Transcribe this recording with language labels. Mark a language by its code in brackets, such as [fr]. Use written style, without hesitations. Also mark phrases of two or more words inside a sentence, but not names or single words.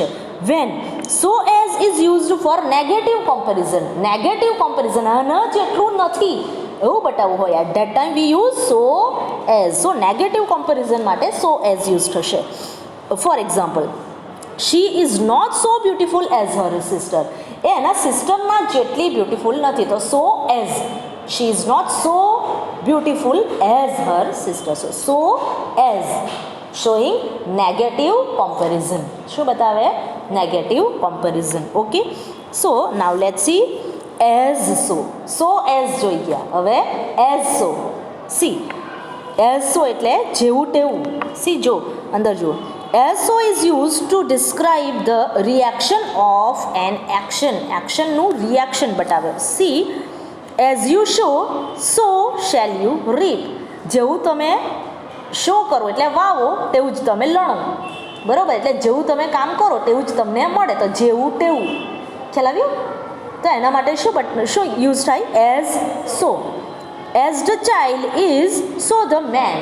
[en] when so as is used for negative comparison, [gu] આના જેટલું નથી એવું બતાવવું હોય, [en] at that time we use so as. so negative comparison માટે so as use થશે. for example, she is not so beautiful as her sister. [gu] એ એના સિસ્ટરમાં જેટલી બ્યુટીફુલ નથી તો [en] so as. She is not so beautiful as her sister. So as showing negative comparison. [gu] શું બતાવે? [en] Negative comparison. Okay. So now let's see as so. So as [gu] જોઈ ગયા. [en] હવે as so. See. As so [gu] એટલે જેવું તેવું. See જો અંદર જો. [en] As so is used to describe the reaction of an action. [gu] Action નું reaction બતાવે. See. [en] As you show, so shall you reap. [gu] જેવું તમે શો કરો એટલે વાવો તેવું જ તમે લણો, બરાબર. એટલે જેવું તમે કામ કરો તેવું જ તમને મળે, તો જેવું તેવું. ખ્યાલ આવ્યો? તો એના માટે શું યુઝ થાય? [en] As so. As the child is so the man.